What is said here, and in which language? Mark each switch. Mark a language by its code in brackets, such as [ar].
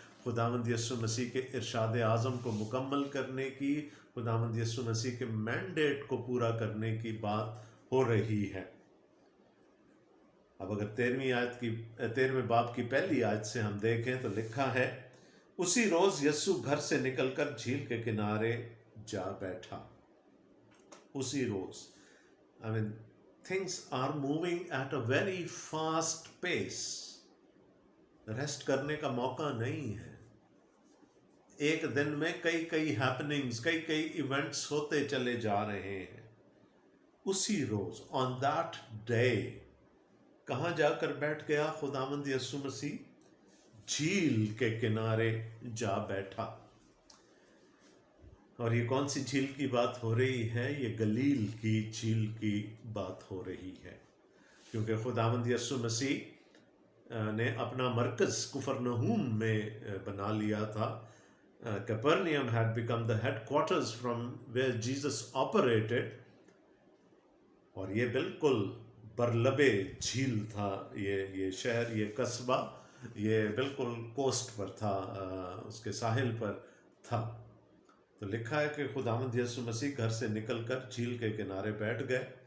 [hi] खुदावंद यीशु मसीह के इरशाद आज़म को मुकम्मल करने की, खुदावंद यीशु मसीह के मैंडेट को पूरा करने की बात हो रही है. अब अगर 13वें बाब की पहली आयत से हम देखें तो लिखा है, उसी रोज़ यीशु घर से निकलकर झील के किनारे जा बैठा. उसी रोज़. [en] I mean, things are moving at a very fast pace. [hi] Rest करने का मौका नहीं है. एक दिन में कई कई हैपनिंग्स, कई कई इवेंट्स होते चले जा रहे हैं. उसी रोज़, [en] on that day, [hi] कहाँ जाकर बैठ गया खुदावंद यीशु मसीह? झील के किनारे जा बैठा. और ये कौन सी झील की बात हो रही है? ये गलील की झील की बात हो रही है. क्योंकि खुदावंद यीशु मसीह ने अपना मरकज़ कुफरनहूम में बना लिया था. [en] Capernaum had become the headquarters from where Jesus operated. [hi] और ये बिल्कुल बरलबे झील था. ये शहर, ये कस्बा, ये बिल्कुल कोस्ट पर था, उसके साहिल पर था. तो लिखा है कि खुदावंद यीशु मसीह घर से निकलकर झील के किनारे बैठ गए.